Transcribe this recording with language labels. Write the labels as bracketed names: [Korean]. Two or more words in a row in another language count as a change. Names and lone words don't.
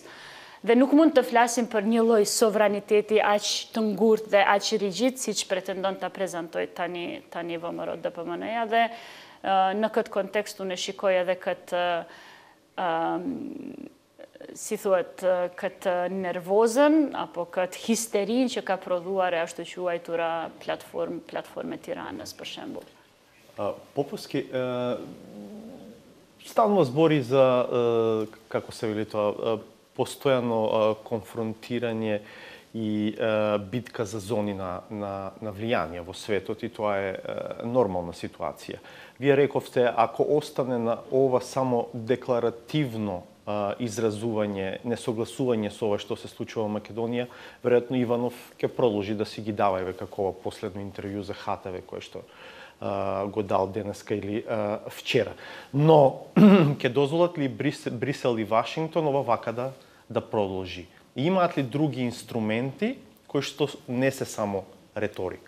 [Albanian] Dhe nuk mund të flasim për një lloj sovraniteti aq të ngurtë dhe aq rigjid siç pretendon ta prezantoj tani VMRO DPMNE-ja, dhe në këtë kontekst unë shikoj edhe këtë si thuhet, këtë nervozën apo këtë histerin që ka prodhuar e ashtu quajtura platforme Tiranës, për shembull. [Macedonian] Popuski, стално збори за, како се вели то, постојано конфронтирање и битка за зони на влијание во светот и то је нормална ситуација. Ви рековте, ако остане на ова само декларативно изразување, несогласување со ова што се случува у Македонија, веројатно Иванов ќе продолжи да си ги дава еве како ова последно интервју за ХТВ кое што го дал денеска или вчера. Но ќе дозволат ли Брисел и Вашингтон ова вака да продолжи? Имаат ли други инструменти кои што не се само реторика?